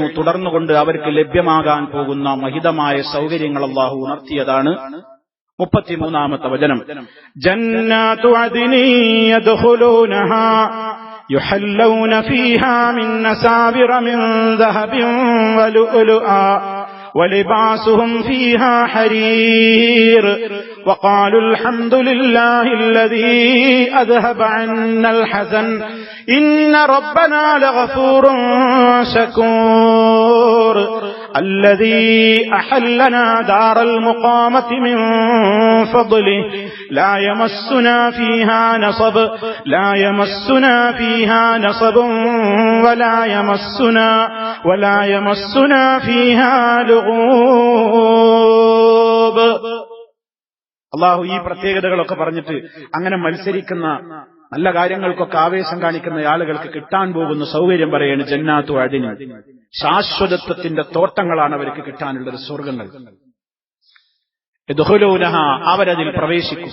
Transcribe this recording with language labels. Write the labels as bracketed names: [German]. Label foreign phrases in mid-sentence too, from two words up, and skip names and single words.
[Malayalam] തുടർന്നുകൊണ്ട് അവർക്ക് ലഭ്യമാകാൻ പോകുന്ന മഹിതമായ സൗകര്യങ്ങൾ അല്ലാഹു ഉണർത്തിയതാണ്. 33-ാമത്തെ വചനം, [Arabic] جنات عدن يدخلونها يحلون فيها من أساور من ذهب ولؤلؤا ولباسهم فيها حرير وقالوا الحمد لله الذي أذهب عنا الحزن إن ربنا لغفور شكور الذي أحلنا دار المقامة من فضله لا يمسنا فيها نصب ولا يمسنا فيها لغوب. [Malayalam] അള്ളാഹു ഈ പ്രത്യേകതകളൊക്കെ പറഞ്ഞിട്ട് അങ്ങനെ മത്സരിക്കുന്ന നല്ല കാര്യങ്ങൾക്കൊക്കെ ആവേശം കാണിക്കുന്ന ആളുകൾക്ക് കിട്ടാൻ പോകുന്ന സൗകര്യം പറയാണ്. [Arabic] جنات عدن, [Malayalam] ശാശ്വതത്വത്തിന്റെ തോട്ടങ്ങളാണ് അവർക്ക് കിട്ടാനുള്ളത്, സ്വർഗങ്ങൾ. യദ്ഖുലൂനഹാ, അവരതിൽ പ്രവേശിക്കും.